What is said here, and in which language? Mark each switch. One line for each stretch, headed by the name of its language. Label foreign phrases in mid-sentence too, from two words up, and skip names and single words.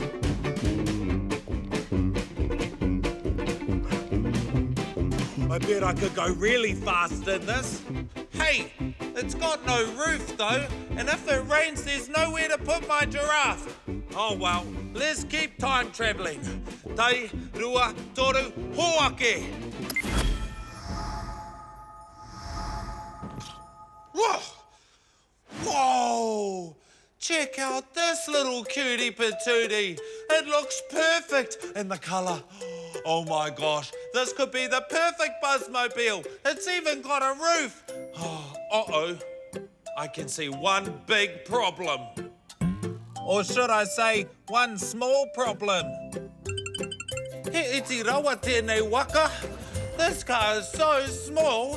English: I bet I could go really fast in this. Hey, it's got no roof though, and if it rains, there's nowhere to put my giraffe. Oh well, let's keep time travelling.
Māori: Te rua toru hoake.
English: Whoa! Whoa! Check out this little cutie patootie. It looks perfect in the colour. Oh my gosh, this could be the perfect Buzzmobile. It's even got a roof. Oh, uh-oh. I can see one big problem. Or should I say, one small problem.
Māori: He iti rawa tēnei waka.
English: This car is so small.